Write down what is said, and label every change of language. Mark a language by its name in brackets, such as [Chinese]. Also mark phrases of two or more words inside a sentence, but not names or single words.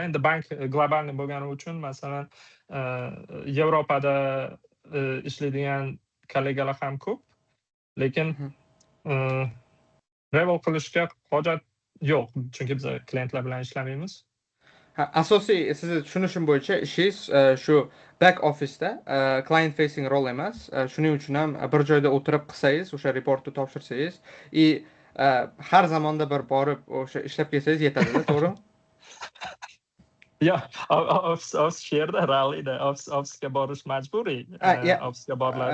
[Uzbek] Endi bank globalniy bo'lgani uchun, masalan, Yevropada ishlaydigan kollegalar ham ko'p, lekin travel qilishga hojat yo'q, chunki biz klientlar bilan ishlamaymiz. Asosiy sizni tushunishim bo'yicha ishingiz shu [English] back office'da client facing role [Uzbek] emas. Shuning uchun ham bir joyda o'tirib qilsangiz, o'sha reportni topshirsangiz, har zamonda bir borib o'sha ishlab kelsangiz yetadi, to'g'rimi? Yo'q, ofis shu yerda, rallida ofisga borish majburiy. Ofisga boriladi.